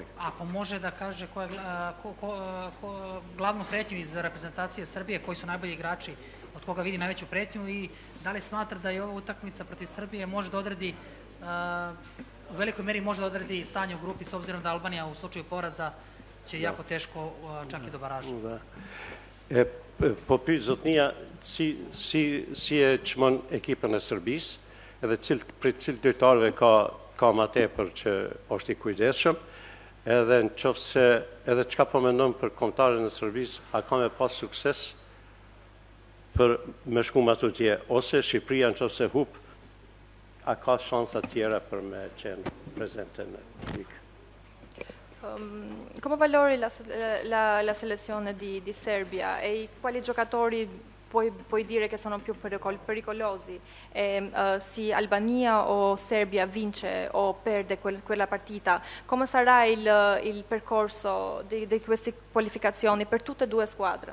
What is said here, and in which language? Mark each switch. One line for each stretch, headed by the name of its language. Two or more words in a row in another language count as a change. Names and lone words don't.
Serbian: Ako može da kaže glavnu pretnju iz reprezentacije Srbije, koji su najbolji igrači, od koga vidi najveću pretnju i da li smatra da je ova utakmica protiv Srbije može da odredi, u velikoj meri može da odredi stanje u grupi, s obzirom da Albanija u slučaju poraza će jako teško čak i do baraža.
Albanian: Po pyet zotnia, si e çmon ekipën e Serbisë, edhe për cilë lojtarëve ka ma tepër që është i kujdesshëm, edhe në qoftë se edhe çka po mendon për kombëtarën e Serbisë, a ka me pas sukses për me shku më atje, ose Shqipëria në qoftë se hup, a ka shansa tjera për me qenë prezente në ligë?
Italian: Come valori la selezione di Serbia e quali giocatori puoi dire che sono più pericolosi, se Albania o Serbia vince o perde quella partita, come sarà il percorso di queste qualificazioni per tutte e due squadre?